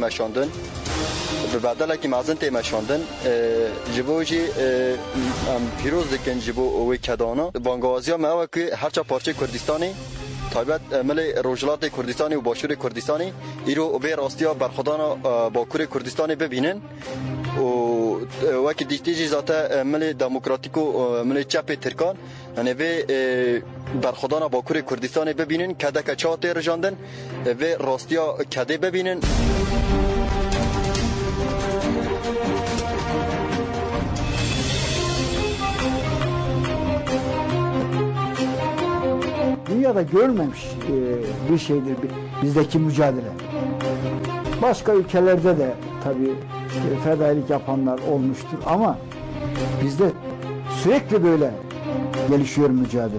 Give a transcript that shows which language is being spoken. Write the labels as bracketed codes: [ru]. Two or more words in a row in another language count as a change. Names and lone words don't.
[ku] meşandin bi bedelekî mezin tê meşandin ji bo jî em pîroz dikin ji bo wê kedana bangewaziya me ew e ku herça parçeyê Kurdistanê taybet milê Rojhilatê Kurdistanê û Başûrê Kurdistanê îro vê rastiya berxwedana Bakurê Kurdistanê bibînin û wekî dîtî jî zate milê demokratîk û milê çepê Tirkan yani vê berxwedana Bakurê Kurdistanê bibînin kedeke çawa tê rijandin vê rastiya kedê bibînin. [tr] Dünyada görmemiş bir şeydir bizdeki mücadele. Başka ülkelerde de tabii fedailik yapanlar olmuştur ama bizde sürekli böyle gelişiyor mücadele.